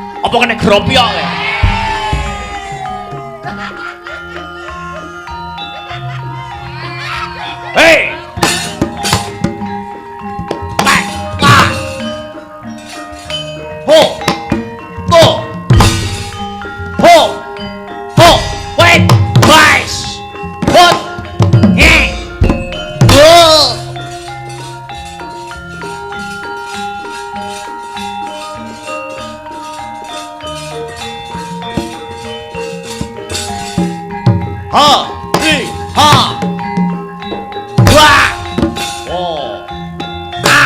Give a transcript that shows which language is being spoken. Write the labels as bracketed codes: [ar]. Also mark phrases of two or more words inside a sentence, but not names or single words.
[jv] Apa kene gropyok ya? Hei! [en] Back! Ah! Ho! Go! Ho! Ho! Wait! Vice! Put! Hey! Go! Ha! Hi! Ha! Wah! Oh! Ah!